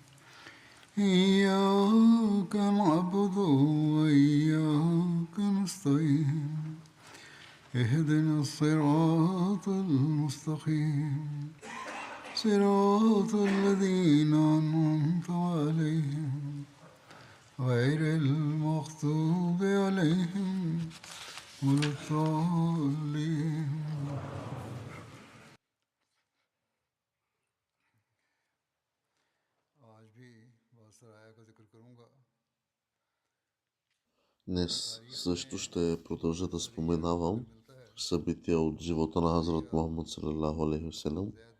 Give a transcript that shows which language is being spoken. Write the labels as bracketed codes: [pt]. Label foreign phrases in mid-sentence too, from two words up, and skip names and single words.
[ar] إياك نعبد وإياك نستعين اهدنا الصراط المستقيم صراط الذين أنعمت عليهم غير المغضوب عليهم ولا الضالين. [bg] Днес също ще продължа да споменавам събития от живота на Хазрат Мухаммад [ar] صلى الله عليه وسلم.